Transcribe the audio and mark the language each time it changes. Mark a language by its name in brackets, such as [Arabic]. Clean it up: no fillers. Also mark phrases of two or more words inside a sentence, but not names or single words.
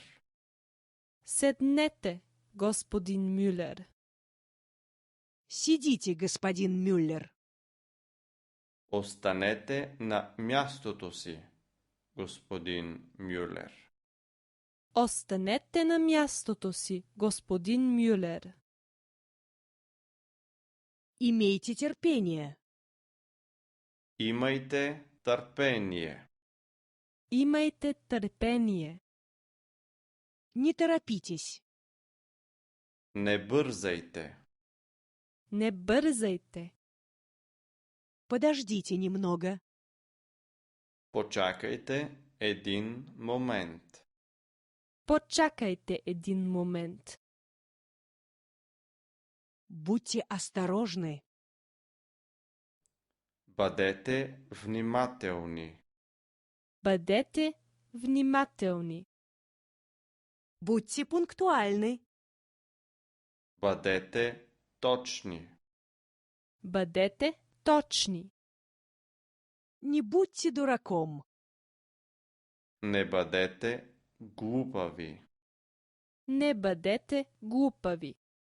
[Bulgarian] Седнете, господин Мюлер. [Russian] Сидите, господин Мюллер. [Bulgarian] Останете на мястото си, господин Мюлер. Останете на мястото си, господин Мюлер. [Russian] Имейте терпение. [Bulgarian] Имайте търпение. Имайте търпение. [Russian] Не торопитесь. [Bulgarian] Не бързайте. Не бързайте. [Russian] Подождите немного. [Bulgarian] Почакайте един момент. Почакайте един момент. [Russian] Будьте осторожны. [Bulgarian] Бъдете внимателни. Бъдете внимателни. [Russian] Будьте пунктуальны. [Bulgarian] Бъдете точни. Бъдете точни. [Russian] Не будьте дураком. [Bulgarian] Не бъдете глупави. Не бъдете глупави.